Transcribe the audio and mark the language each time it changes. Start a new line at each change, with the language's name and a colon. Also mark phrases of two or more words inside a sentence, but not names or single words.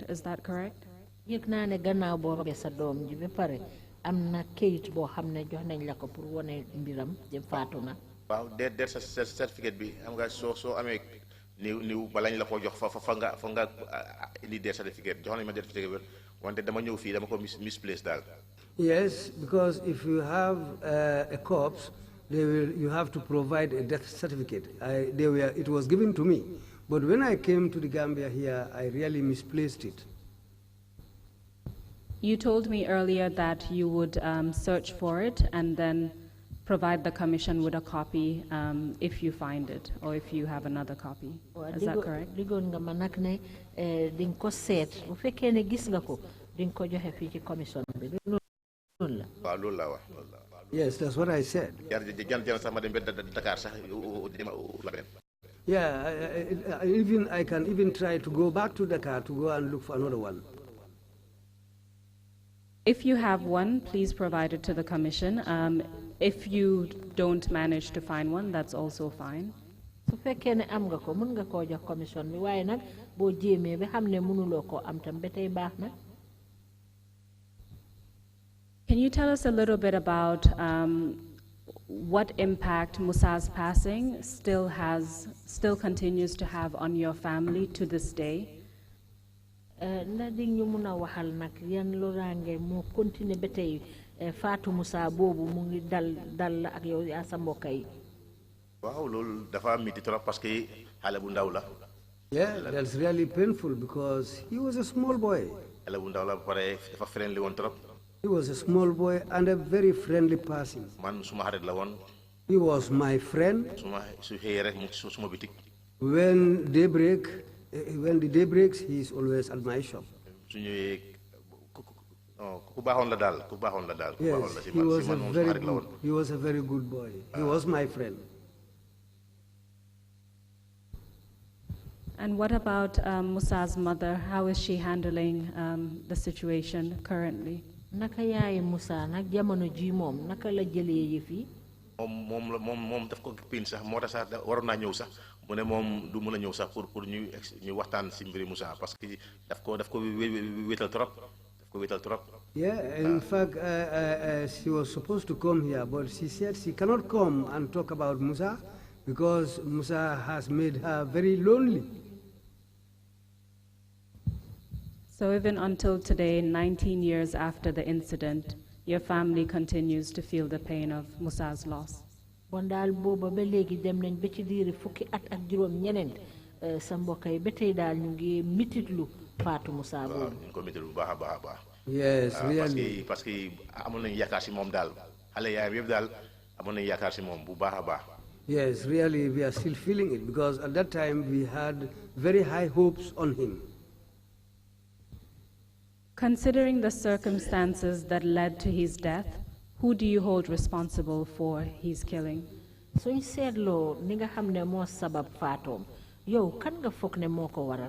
English: Is that correct?
Wolof: yëg naa ne gannaaw boo robee sa doom ji ba pare am na kayit boo xam ne jox nañ la ko pour wane mbiram jëm faatu na. waaw
English: death certificate
Wolof: bi am nga soo amee niw balañ la ko jox fa nga indi
English: death certificate
Wolof: jox nañ ma
English: death certificate
Wolof: wante dama ñëw fii dama ko misplace daal.
English: Yes, because if you have a corpse, you have to provide a death certificate. It was given to me, but when I came to the Gambia here, I really misplaced it. You told me earlier that you would search for it and then provide the commission with a copy if you find it or if you have another copy. Is that correct?
Wolof: Digoon nga ma nag ne ding ko seet bu fekkee ne gis nga ko ding ko joxe fii ci commission bi loolu la. waaw loolu la wax.
English: Yes, that's what I said. Yeah, I can even try to go back to Dakar to go and look for another one. If you have one, please provide it to the commission. If you don't manage to find one, that's also fine.
Wolof: su fekkee ne am nga ko mën nga koo jox commission bi waaye nag boo jéemee ba xam ne mënuloo koo am tam ba tey baax na.
English: Can you tell us a little bit about what impact Musa's passing still continues to have on your family to this day?
Wolof: Ndax di ñu mun a waxal nag yan loraange moo continuer ba tey Fatou Moussa boobu mu ngi dal ak yow yaa sa mbokk yi. waaw loolu dafa miti
French: trop parce que
Wolof: xale bu ndaw la.
English: Yeah, that's really painful because he was a small boy.
Wolof: xale bu ndaw la ba pare dafa friendly woon trop.
English: He was a small boy and a very friendly person.
Wolof: man suma xarit la woon.
English: He was my friend.
Wolof: su xëyee rek mu ngi suma bitik.
English: When the day breaks, he is always at my shop.
Wolof: su ñëwee ku baaxoon la daal ku baaxoon la daal.
English: Yes, he was a very good boy. He was my friend. And what about Musa's mother? How is she handling the situation currently?
Wolof: Naka yaay Musa nag jamono ji moom naka la jëlee yëf yi. moom daf ko pin sax moo tax sax waroon naa ñëw sax mu ne moom du mën a ñëw sax pour ñu waxtaan si mbiri Musa
French: parce que
Wolof: daf ko wéetal trop.
English: Yeah, in fact, she was supposed to come here, but she said she cannot come and talk about Musa because Musa has made her very lonely. So even until today, 19 years after the incident, your family continues to feel the pain of Musa's loss.
Wolof: Bon daal booba ba léegi dem nañ ba ci diiri fukki at ak juróom ñeneen sa mbokk yi ba tey daal ñu ngi mititlu Fatou Musa boobu. ñu ngi ko mititlu bu baax a baax.
English: Yes, really.
French: parce que
Wolof: amoon nañu yaakaar si moom daal xale yaayam yëpp daal amoon nañu yaakaar si moom bu baax a baax.
English: Yes, really, we are still feeling it because at that time we had very high hopes on him. Considering the circumstances that led to his death, who do you hold responsible for his killing?
Wolof: Suñ seetloo ni nga xam ne moo sabab faatoom yow kan nga foog ne moo ko waral.